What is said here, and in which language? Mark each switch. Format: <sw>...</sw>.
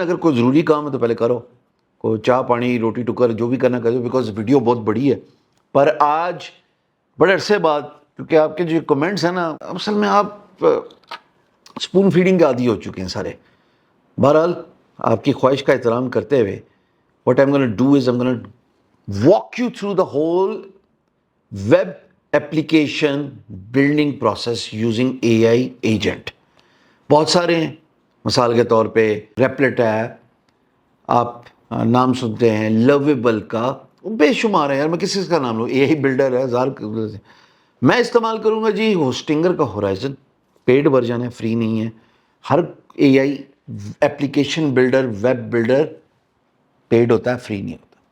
<ur>اگر کوئی ضروری کام ہے تو پہلے کرو, کوئی چائے پانی روٹی ٹکر جو بھی کرنا کرو, بیکاز ویڈیو بہت بڑی ہے. پر آج بڑے عرصے بعد, کیونکہ آپ کے جو کمنٹس ہیں نا, اصل میں آپ اسپون فیڈنگ کے عادی ہو چکے ہیں سارے. بہرحال آپ کی خواہش کا احترام کرتے ہوئے</ur> <en>what I'm going to do is I'm going to walk you through the whole web application building process using AI agent.</en> <ur>بہت سارے ہیں. مثال کے طور پہ ریپلیٹ ہے, آپ نام سنتے ہیں, لویبل کا, بے شمار ہے یار. میں کس کا نام لوں, اے آئی بلڈر ہے ہزار. میں استعمال کروں گا جی ہوسٹنگر کا ہورائزن. پیڈ ورژن ہے, فری نہیں ہے. ہر اے آئی application builder, web builder paid ہوتا ہے, فری نہیں ہوتا.</ur>